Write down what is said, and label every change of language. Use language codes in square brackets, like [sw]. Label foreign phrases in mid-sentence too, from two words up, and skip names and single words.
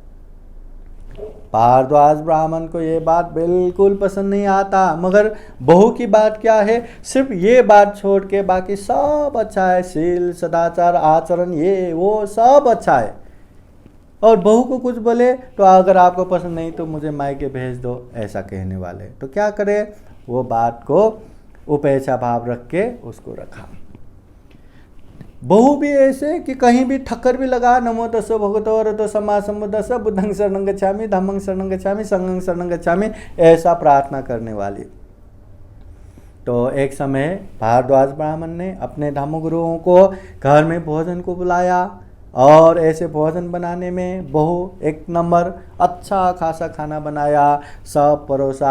[hi] भारद्वाज ब्राह्मण को ये बात बिल्कुल पसंद नहीं आता, मगर बहू की बात क्या है, सिर्फ ये बात छोड़ के बाकी सब अच्छा है, शील सदाचार आचरण ये वो सब अच्छा है। और बहू को कुछ बोले तो अगर आपको पसंद नहीं तो मुझे मायके भेज दो, ऐसा कहने वाले। तो क्या करे, वो बात को उपेक्षा भाव रख के उसको रखा। बहू भी ऐसे कि कहीं भी ठक्कर भी लगा, [pi] नमो तस्सो भगवतो अरहतो सम्मा सम्बुद्धस्स बुद्धं शरणं गच्छामि धम्मं शरणं गच्छामि संघं शरणं गच्छामि, [hi] ऐसा प्रार्थना करने वाली। तो एक समय भारद्वाज ब्राह्मण ने अपने धर्मगुरुओं को घर में भोजन को बुलाया, और ऐसे भोजन बनाने में बहू एक नंबर अच्छा खासा खाना बनाया, सब परोसा।